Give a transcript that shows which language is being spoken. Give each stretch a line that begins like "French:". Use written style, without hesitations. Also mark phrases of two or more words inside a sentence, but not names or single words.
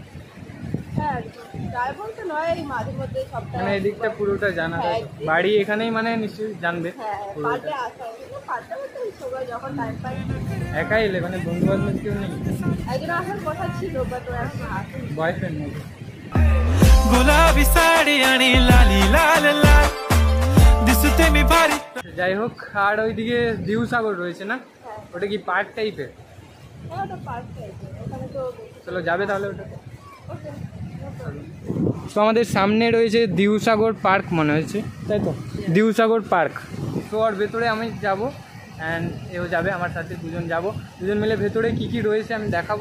Bangla: মানে এই দিকটা পুরোটা জানা, বাড়ি এখানেই মানে নিশ্চয়ই জানবে পুরোটা। একাই এলে মানে বন্ধু বান্ধব কেউ নেই? বয়ফ্রেন্ড নেই?
Marathi: गुलाबी साडी आणि लाली लाल लाल दिसते मी भारी।
Bangla: যাই হোক, আর ওইদিকে দিউ সাগর রয়েছে না, ওটা কি পার্ক টাইপের? চলো যাবে তাহলে ওটা। তো আমাদের সামনে রয়েছে দিউসাগর পার্ক মনে হচ্ছে, তাই তো? দিউসাগর পার্ক। তো ওর ভেতরে আমি যাব, অ্যান্ড এও যাবে আমার সাথে, দুজন মিলে ভেতরে কী কী রয়েছে আমি দেখাবো।